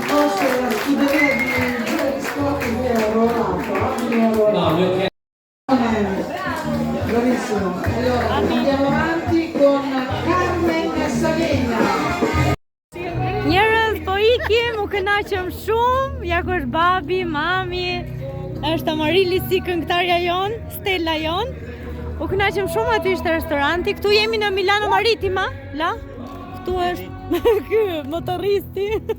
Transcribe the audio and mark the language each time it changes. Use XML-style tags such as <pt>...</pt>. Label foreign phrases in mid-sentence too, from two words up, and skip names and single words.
<it>fosse la scuderia di Giulio Scotti mi ero arruolato. No, mio che... Bravissimo. Allora, andiamo avanti con Carmen Salena.</it> <sq>Njerëz, po ikim, u kënaqëm shumë, ja ku është babi, mami, është Amarili si këngëtarja jon, Stella jon. U kënaqëm shumë, aty ishte restoranti. Këtu jemi në Milano Maritima, la? Këtu është ky motoristi.</sq>